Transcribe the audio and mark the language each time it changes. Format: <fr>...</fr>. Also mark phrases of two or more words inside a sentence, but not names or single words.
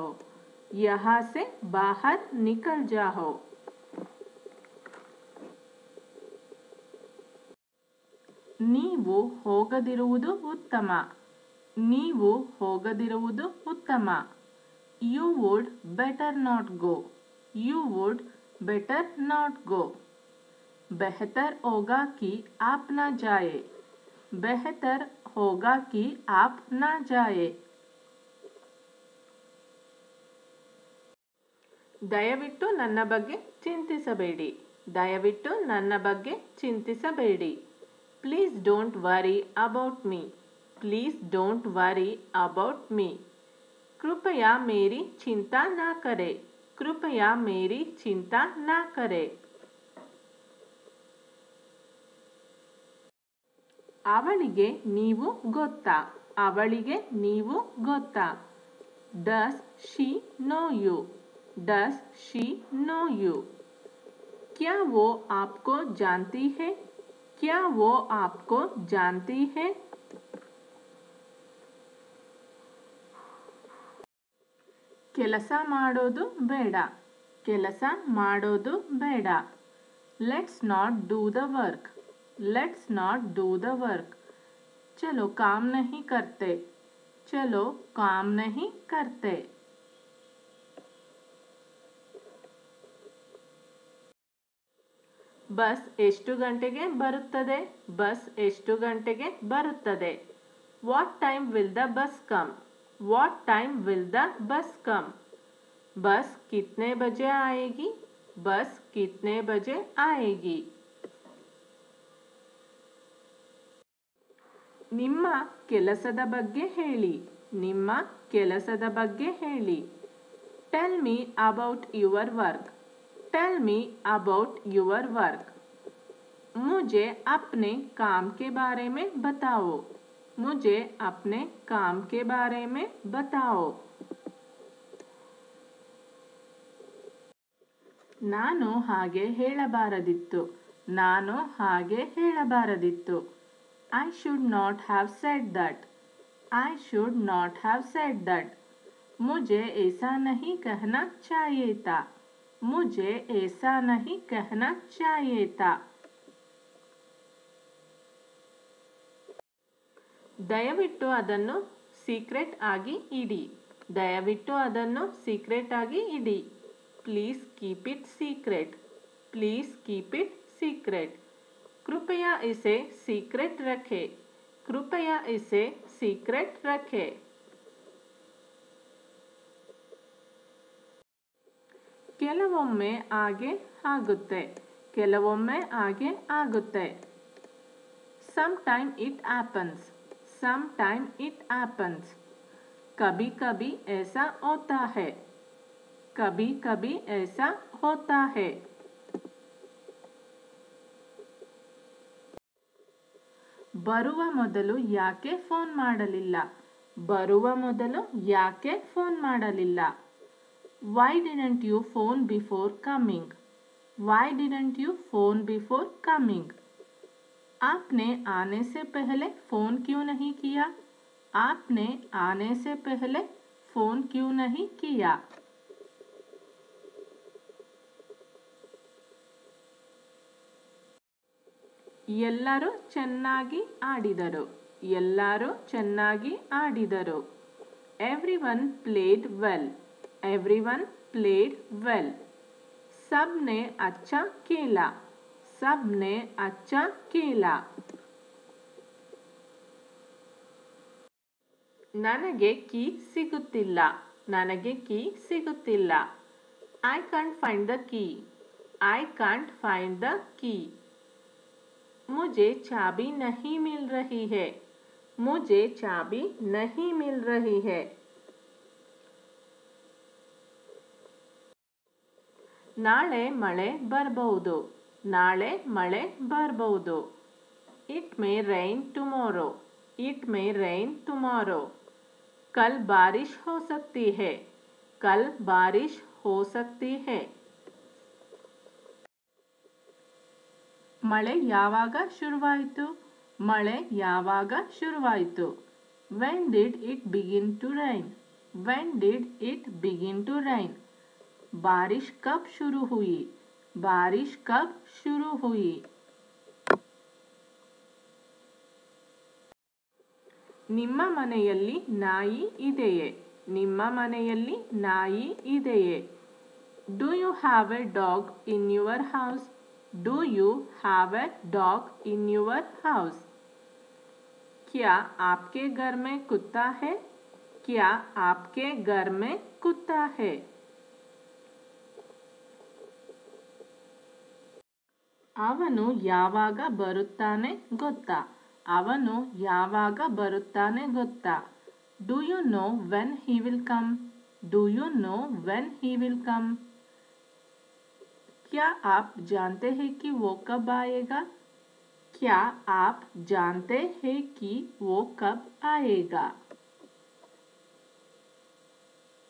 <hi>यहाँ से बाहर निकल जाओ.</hi> <kn>ನೀವು ಹೋಗದಿರುವುದು ಉತ್ತಮ. ನೀವು ಹೋಗದಿರುವುದು ಉತ್ತಮ.</kn> <en>You would better not go. You would better not go.</en> <hi>बेहतर होगा कि आप ना जाए. बेहतर होगा कि आप ना जाए.</hi> <kn>ದಯವಿಟ್ಟು ನನ್ನ ಬಗ್ಗೆ ಚಿಂತಿಸಬೇಡಿ. ದಯವಿಟ್ಟು ನನ್ನ ಬಗ್ಗೆ ಚಿಂತಿಸಬೇಡಿ.</kn> <en>Please don't worry about me. Please don't worry about me.</en> <hi>कृपया मेरी चिंता ना करें. कृपया मेरी चिंता ना करें.</hi> <kn>ಅವಳಿಗೆ ನೀವು ಗೊತ್ತಾ? ಅವಳಿಗೆ ನೀವು ಗೊತ್ತಾ?</kn> <en>Does she know you? Does she know you?</en> <hi>क्या वो आपको जानती है? क्या वो आपको जानती है?</hi> <kn>ಕೆಲಸ ಮಾಡೋದು ಬೇಡ. ಕೆಲಸ ಮಾಡೋದು ಬೇಡ.</kn> <en>Let's not do the work. Let's not do the work.</en> <hi>चलो काम नहीं करते. चलो काम नहीं करते.</hi> <kn>ಬಸ್ ಎಷ್ಟು ಗಂಟೆಗೆ ಬರುತ್ತದೆ? ಬಸ್ ಎಷ್ಟು ಗಂಟೆಗೆ ಬರುತ್ತದೆ?</kn> <en>What time will the bus come? What time will the bus come?</en> <hi>बस कितने बजे आएगी? बस कितने बजे आएगी?</hi> <kn>ನಿಮ್ಮ ಕೆಲಸದ ಬಗ್ಗೆ ಹೇಳಿ. ನಿಮ್ಮ ಕೆಲಸದ ಬಗ್ಗೆ ಹೇಳಿ.</kn> <en>Tell me about your work. Tell me about your work.</en> <hi>मुझे अपने काम के बारे में बताओ. मुझे अपने काम के बारे में बताओ.</hi> <kn>ನಾನು ಹಾಗೆ ಹೇಳಬಾರದಿತ್ತು. ನಾನು ಹಾಗೆ ಹೇಳಬಾರದಿತ್ತು.</kn> <en>I should not have said that. I should not have said that.</en> <hi>मुझे ऐसा नहीं कहना चाहिए था. मुझे ऐसा नहीं कहना चाहिए था.</hi> <kn>ದಯವಿಟ್ಟು ಅದನ್ನು ಸೀಕ್ರೆಟ್ ಆಗಿ ಇಡಿ. ದಯವಿಟ್ಟು ಅದನ್ನು ಸೀಕ್ರೆಟ್ ಆಗಿ ಇಡಿ.</kn> <en>Please keep it secret. Please keep it secret.</en> <hi>कृपया इसे सीक्रेट रखें. कृपया इसे सीक्रेट रखें.</hi> <kn>ಕೆಲವೊಮ್ಮೆ ಹಾಗೆ ಆಗುತ್ತೆ. ಕೆಲವೊಮ್ಮೆ ಹಾಗೆ ಆಗುತ್ತೆ.</kn> <en>Sometime it happens. Sometime it happens.</en> <hi>कभी कभी ऐसा होता है. कभी कभी ऐसा होता है.</hi> <kn>ಬರುವ ಮೊದಲು ಯಾಕೆ ಫೋನ್ ಮಾಡಲಿಲ್ಲ? ಬರುವ ಮೊದಲು ಯಾಕೆ ಫೋನ್ ಮಾಡಲಿಲ್ಲ?</kn> <en>Why didn't you phone before coming? Why didn't you phone before coming?</en> <hi>आपने आने से पहले फ़ोन क्यों नहीं किया? आपने आने से पहले फ़ोन क्यों नहीं किया?</hi> <kn>ಎಲ್ಲರೂ ಚೆನ್ನಾಗಿ ಆಡಿದರು. ಎಲ್ಲರೂ ಚೆನ್ನಾಗಿ ಆಡಿದರು.</kn> <en>Everyone played well. Everyone played well.</en> <hi>सबने अच्छा खेला. सबने अच्छा खेला.</hi> <kn>ನನಗೆ ಕೀ ಸಿಗುತ್ತಿಲ್ಲ. ನನಗೆ ಕೀ ಸಿಗುತ್ತಿಲ್ಲ.</kn> <en>I can't find the key. I can't find the key.</en> <hi>मुझे चाबी नहीं मिल रही है. मुझे चाबी नहीं मिल रही है.</hi> <kn>ನಾಳೆ ಮಳೆ ಬರಬಹುದು. ನಾಳೆ ಮಳೆ ಬರಬಹುದು.</kn> <en>It may rain tomorrow. It may rain tomorrow.</en> <hi>कल बारिश हो सकती है. कल बारिश हो सकती है.</hi> <kn>ಮಳೆ ಯಾವಾಗ ಶುರುವಾಯಿತು? ಮಳೆ ಯಾವಾಗ ಶುರುವಾಯಿತು?</kn> <en>When did it begin to rain? When did it begin to rain?</en> <hi>बारिश कब शुरू हुई? बारिश कब शुरू हुई?</hi> <kn>ನಿಮ್ಮ ಮನೆಯಲ್ಲಿ ನಾಯಿ ಇದೆಯೇ? ನಿಮ್ಮ ಮನೆಯಲ್ಲಿ ನಾಯಿ ಇದೆಯೇ?</kn> <en>Do you have a dog in your house? Do you have a dog in your house?</en> <hi>क्या आपके घर में कुत्ता है? क्या आपके घर में कुत्ता है?</hi> <kn>ಅವನು ಯಾವಾಗ ಬರುತ್ತಾನೆ ಗೊತ್ತಾ? ಅವನು ಯಾವಾಗ ಬರುತ್ತಾನೆ ಗೊತ್ತಾ?</kn> <en>Do you know when he will come? Do you know when he will come?</en> <hi>क्या आप जानते हैं कि वो कब आएगा? क्या आप जानते हैं कि वो कब आएगा?</hi>